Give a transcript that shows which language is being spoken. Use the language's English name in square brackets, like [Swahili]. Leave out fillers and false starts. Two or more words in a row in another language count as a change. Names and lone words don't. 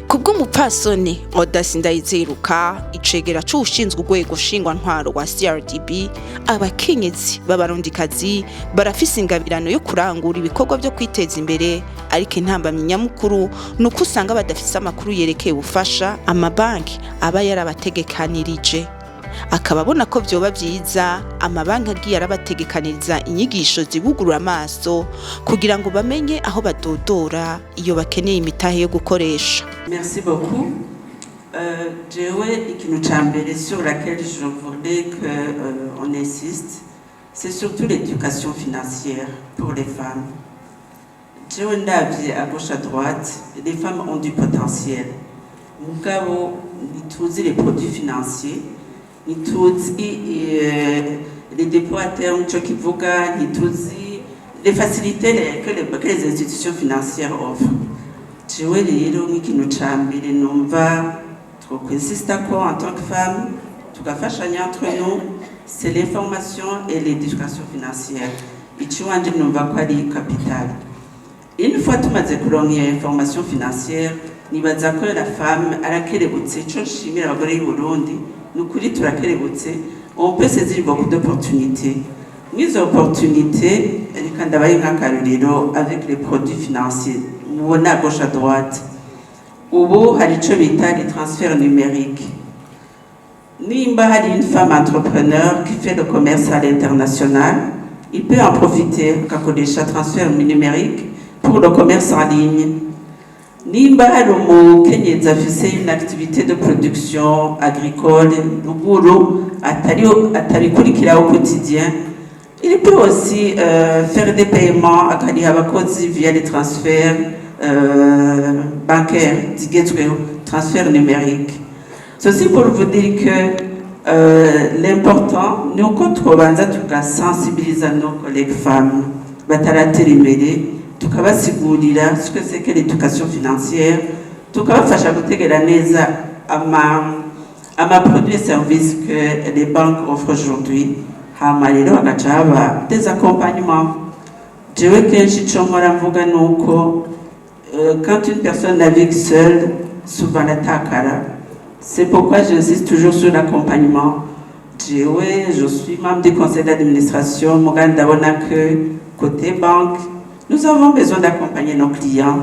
[Rundi] Kubw'umupfasoni Audace Ndayiziruka, icegera c'ushinzwe urwego shingwa ntwaro wa CRDB, abakenyezi b'abarundikazi barafise ingabirano yo kurangura ibikorwa byo kwiteza imbere, ariko intambamyi nyamukuru nuko usanga badafise amakuru yerekeye ubufasha amabanki aba yarabategekanirije. Akababona ko vyoba vyiza amabanki agiye arabategekaniriza inyigisho zibugurura amaso kugira ngo bamenye aho badodora iyo bakeneye imitahe yo gukoresha. [French] Merci beaucoup. [Rundi] Jewe ikintu ca mbere [French] sur laquelle je voudrais que on insiste, c'est surtout l'éducation financière pour les femmes. [Rundi] Jewe ndavye [French] à gauche à droite, les femmes ont du potentiel. [Rundi] Mugabo ntituzi [French] les produits financiers, ntituzi les dépôts à terme [Rundi] cyo kivuga, [French] ntituzi les facilités que les institutions financières offrent. [Rundi] Jewe rero nk'ikintu ca mbere numva twokwinsista ko [French] en tant que femme tugafashanya entre nous, c'est l'information et l'éducation financière. [Rundi] Ikiwanje numva ko ari capital. [French] Une fois [Rundi] tumaze kuronka iyo [French] information financière, [Rundi] nibaza ko [French] la femme [Rundi] arakerebutse. Ico nshimira abagore y'u Burundi nukuri turakerebutse, [French] on peut saisir beaucoup d'opportunités. Izo opportunités [Rundi] reka ndabaye nk'akarorero [French] avec les produits financiers mubona à gauche à droite. [Rundi] Ubu hari ico bita [French] les transferts numériques. [Rundi] Nimba hari [French] une femme entrepreneur qui fait le commerce à l'international, il peut en profiter akakoresha transfert numérique pour le commerce en ligne. [Rundi] Nimba hari umukenyezi afise [French] une activité de production agricole [Rundi] ruguru atarikurikira [French] au quotidien, il peut aussi faire des paiements [Rundi] akariha abakozi [French] via les transferts bancaires zigezweho, transfert numérique. Ceci pour vous dire que l'important [Rundi] ni uko twobanza tugasensibiliza [French] nos collègues femmes [Rundi] bataratera imbere, tukabasigurira [French] ce que c'est que l'éducation financière, [Rundi] tukabafasha gutegera neza ama [French] produits et services que les banques offrent aujourd'hui. [Rundi] Hama rero hagaca haba [French] des accompagnements. [Rundi] Jewe kenshi ico nkora mvuga nuko [French] quand une personne navigue seule, souvent [Rundi] l'atakara. [French] C'est pourquoi j'insiste toujours sur l'accompagnement. Je suis membre du conseil d'administration. [Rundi] Muganda ndabona [French] que côté banque, nous avons besoin d'accompagner nos clients.